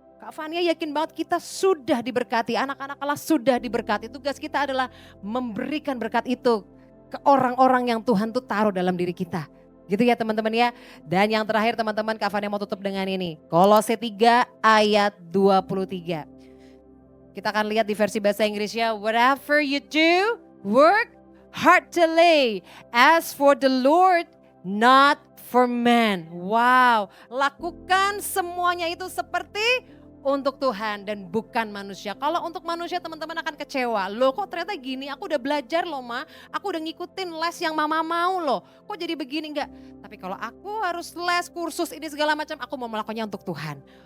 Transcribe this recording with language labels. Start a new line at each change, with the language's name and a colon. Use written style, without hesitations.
Indonesian: Kak Fania yakin banget kita sudah diberkati, anak-anak Allah sudah diberkati. Tugas kita adalah memberikan berkat itu ke orang-orang yang Tuhan tuh taruh dalam diri kita. Gitu ya teman-teman ya. Dan yang terakhir teman-teman, Kak Fania mau tutup dengan ini. Kolose 3 ayat 23. Kita akan lihat di versi bahasa Inggrisnya.
English: Whatever you do, work heartily as for the Lord, not for man.
Indonesian: Wow, lakukan semuanya itu seperti untuk Tuhan dan bukan manusia. Kalau untuk manusia teman-teman akan kecewa. Loh kok ternyata gini, aku udah belajar loh Ma. Aku udah ngikutin les yang mama mau loh. Kok jadi begini enggak? Tapi kalau aku harus les, kursus ini segala macam, aku mau melakukannya untuk Tuhan.